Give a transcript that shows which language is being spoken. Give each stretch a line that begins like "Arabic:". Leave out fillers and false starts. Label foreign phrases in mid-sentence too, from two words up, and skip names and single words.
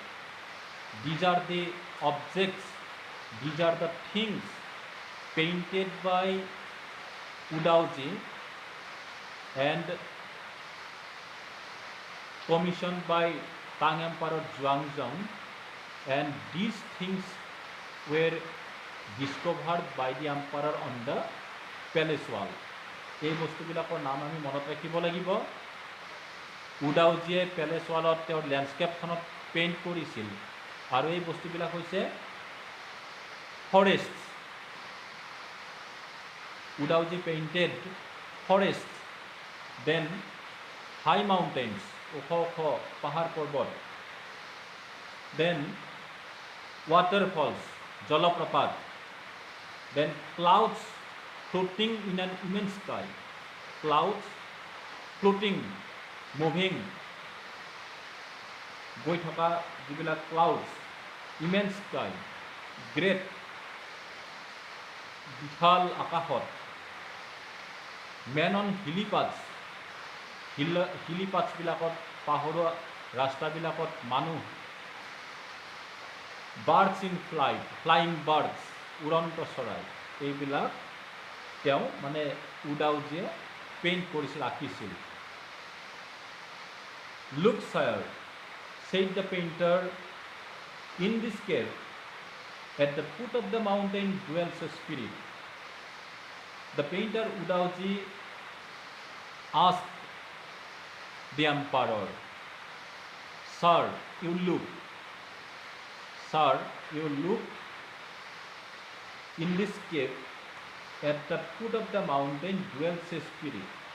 English: These are the objects, these are the things painted by Udaoji and commissioned by Tang Emperor Zhuangzong, and these things were discovered by the emperor on the palace wall.
Assamese: এই বস্তুবিলাকৰ নাম আমি মনত ৰাখিব লাগিব। উদাওজীয়ে
English: palace wall
Assamese: তেওঁৰ লেণ্ডস্কেপখনত পেইণ্ট কৰিছিল আৰু এই বস্তুবিলাক হৈছে ফৰেষ্ট।
English: Udaoji painted forest, then high mountains,
Assamese: ওখ ওখ পাহাৰ পৰ্বত,
English: দেন waterfalls, জলপ্ৰপাত, then clouds floating in an immense sky, clouds floating, moving,
Assamese: গৈ থকা যিবিলাক
English: clouds, immense sky, great,
Assamese: বিশাল আকাশত,
English: men on hilly paths, hilly paths
Assamese: বিলাকত, পাহাৰীয়া ৰাস্তাবিলাকত মানুহ,
English: birds in flight, flying birds,
Assamese: উড়ন্ত চৰাই, এইবিলাক তেওঁ মানে উদাওজীয়ে পেইণ্ট কৰিছিল, আঁকিছিল।
English: Luxire, said the painter, in this cave, at the foot of the mountain dwells a spirit. The painter Udaoji asked the emperor, Sir, you look, in this cave, at the foot of the mountain dwells a spirit.